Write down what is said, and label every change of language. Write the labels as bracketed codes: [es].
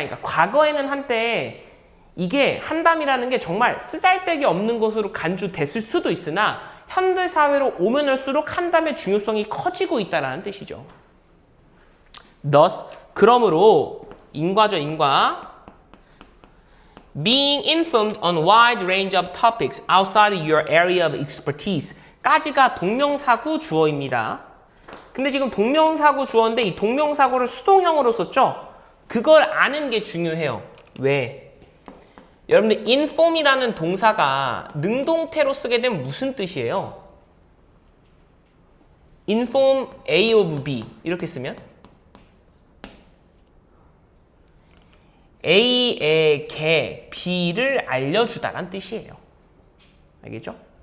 [ko] 그러니까 과거에는 한때 이게 한담이라는 게 정말 쓰잘데기 없는 것으로 간주됐을 수도 있으나 현대 사회로 오면 올수록 한담의 중요성이 커지고 있다는 뜻이죠. Thus, 그러므로 인과죠, 인과. [en] Being informed on wide range of topics outside your area of expertise [ko] 까지가 동명사구 주어입니다. 근데 지금 동명사구 주어인데 이 동명사구를 수동형으로 썼죠? 그걸 아는 게 중요해요. 왜? 여러분들 inform이라는 동사가 능동태로 쓰게 되면 무슨 뜻이에요? inform A of B 이렇게 쓰면 A에게 B를 알려주다란 뜻이에요. 알겠죠?